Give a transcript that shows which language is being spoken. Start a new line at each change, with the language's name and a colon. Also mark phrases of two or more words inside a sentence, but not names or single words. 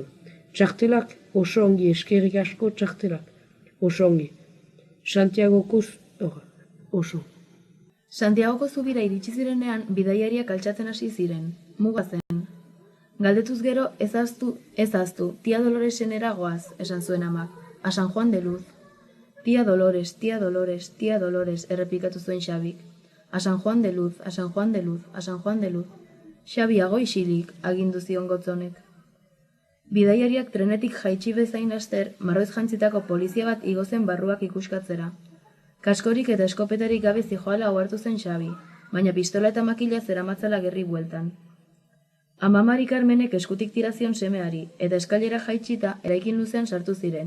Basque: Txartelak oso ongi, eskerrik asko txartelak, oso ongi. Santiagoko oso. Santiagoko zubira iritsi zirenean bidaiariak altxatzen hasi ziren, muga zen. Galdetuz gero ez ahaztu, tia Doloresenera goaz, esan zuen amak, a San Juan de Luz. Tia Dolores, tia Dolores, tia Dolores, errepikatu zuen Xabik. A San Juan de Luz, a San Juan de Luz, a San Juan de Luz. Xabi ago isilik, agindu zion Gotzonek. Bidaiariak trenetik jaitsi bezain laster, marroiz jantzitako polizia bat igo zen barruak ikuskatzera. Kaskorik eta eskopetarik gabe zijoala ohartu zen Xabi, baina pistola eta makila zeramatzala gerri bueltan. Ama Mari Carmenek eskutik tirazion semeari, eta eskailera jaitsita eraikin luzean sartu ziren.